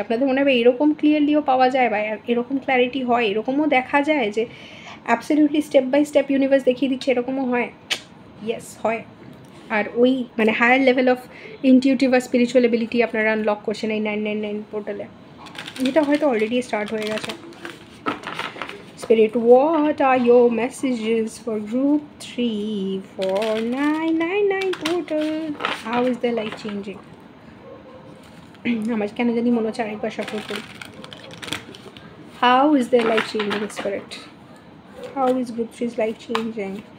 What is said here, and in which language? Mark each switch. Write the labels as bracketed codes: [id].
[bn] আপনাদের মনে হবে এরকম ক্লিয়ারলিও পাওয়া যায়, বা এরকম ক্ল্যারিটি হয়, এরকমও দেখা যায় যে absolutely step by step universe দেখিয়ে দিচ্ছে, এরকমও হয়। ইয়েস, হয়। আর ওই মানে higher level of intuitive আর spiritual ability আপনারা আনলক করছেন এই 999 পোর্টালে, যেটা হয়তো অলরেডি স্টার্ট হয়ে গেছে। [en] Spirit, what are your messages for group 3 for 999 portal? How is their life changing? [bn] আমার কেন জানি মনে হচ্ছে আরেকবার সফল করি। [en] How is their life changing, Spirit? How is group 3's life changing?